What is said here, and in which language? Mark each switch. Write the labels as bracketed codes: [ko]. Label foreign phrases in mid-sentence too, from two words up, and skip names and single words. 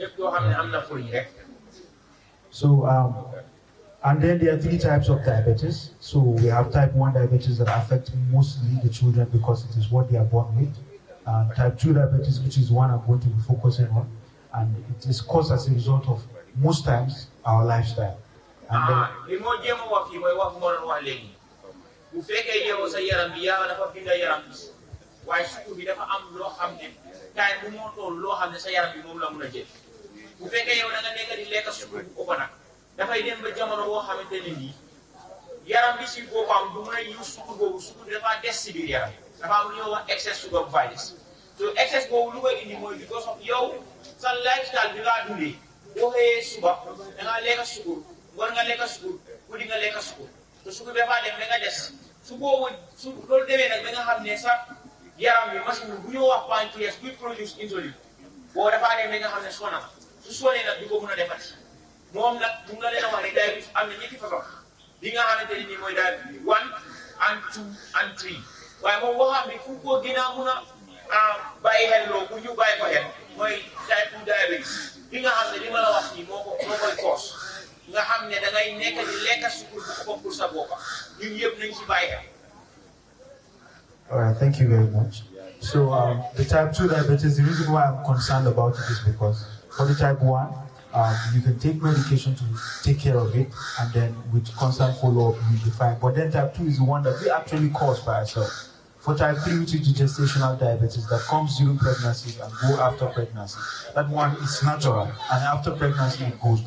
[en] So, and then there are 3 types of diabetes. So we have type 1 diabetes that affect mostly the children because it is what they are born with. Type 2 diabetes, which is one I'm going to be focusing on. And it is caused as a result of, most times, our lifestyle. And [wo] dafay dem ba jamono boo xamante ne nii yaram bi si boppam du mën a use sukur boobu sukur dafa des si biir yaram dafa am lu ñuy wax [en] excess sugar virus [wo] so excess boobu lu koy indi mooy [en] because of [wo] yow sa lifestyle bi ngaa dundee boo xëyee suba da ngaa lekk sukur ngoon nga lekk sukur guddi nga lekk sukur te sukur dafa dem da nga des su boobu su loolu demee nag da nga xam ne sa yaram bi machine bu ñu wax pancréas buy produce insuline boo dafa dem da nga xam ne sona su sonee nag du ko mën a defati moom nag bu nga leen a wax ne diabetes am na ñetti façon li nga xamante ne nii mooy [en] diabetes 1 and 2 and 3 [wo] waaye moom waxam bi fu ko gën a mun a bàyyi xel loo bu ñu bàyyi ko xel mooy [en] type 2 diabetes [wo] li nga xam ne li ma la wax nii moo koy cause nga xam ne da ngay nekk di lekk sukur bu ko pour sa boppa ñun yëpp nañ ci bàyyi xel. [en] All right, thank you very much. So the type 2 diabetes, the reason why I'm concerned about it is because for the type 1, you can take medication to take care of it, and then with constant follow-up, you'll be fine. But then type 2 is the one that we actually cause by ourselves. For type 3, which is the gestational diabetes that comes during pregnancy and go after pregnancy, that one is natural, and after pregnancy it goes.